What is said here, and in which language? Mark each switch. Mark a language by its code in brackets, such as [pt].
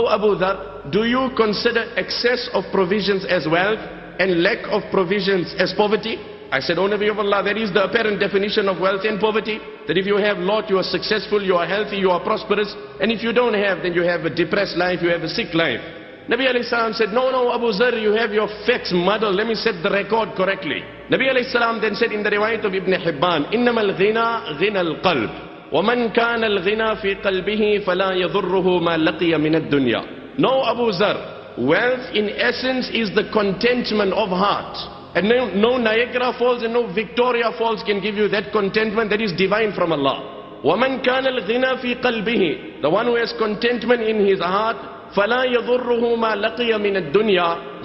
[en] O Abu Dharr, do you consider excess of provisions as wealth and lack of provisions as poverty? I said, O Nabi of Allah, that is the apparent definition of wealth and poverty. That if you have lot, you are successful, you are healthy, you are prosperous. And if you don't have, then you have a depressed life, you have a sick life. Nabi alayhi salam said, no, Abu Dharr, you have your facts muddled. Let me set the record correctly. Nabi alayhi salam then said in the riwayat of Ibn Hibban, [ar] إِنَّمَا الْغِنَى غِنَى الْقَلْبِ وَمَنْ كَانَ الْغِنَى فِي قَلْبِهِ فَلَا يَضُرُّهُ مَا لَقِيَ مِنَ الدُّنْيَا. [en] No, Abu Dharr, wealth in essence is the contentment of heart. And no Niagara Falls and no Victoria Falls can give you that contentment that is divine from Allah. [ar] وَمَنْ كَانَ الْغِنَى فِي قَلْبِهِ. [en] The one who has contentment in his heart, [ar] فَلَا يَضُرُّهُ مَا لَقِيَ مِنَ الدُّنْيَا.